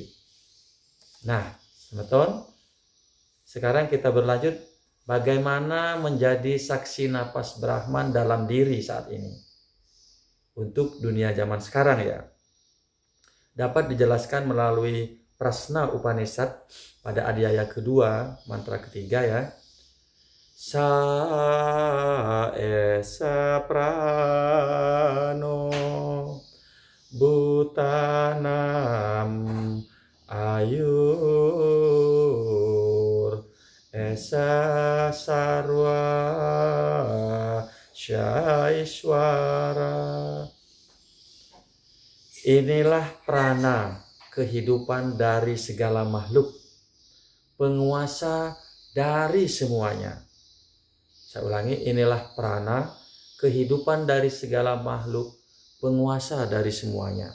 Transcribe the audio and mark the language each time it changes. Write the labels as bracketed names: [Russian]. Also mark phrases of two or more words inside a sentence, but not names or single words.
[Indonesian] Nah, teman-teman, sekarang kita berlanjut bagaimana menjadi saksi napas Brahman dalam diri saat ini. Untuk dunia zaman sekarang ya. Dapat dijelaskan melalui Prasna Upanishad pada adhyaya kedua, mantra ketiga ya. [Sanskrit] Sa esa prano butanam ayur esa sarwa syaiswara. [Indonesian] Inilah prana, kehidupan dari segala makhluk, penguasa dari semuanya. Saya ulangi, inilah prana, kehidupan dari segala makhluk, penguasa dari semuanya.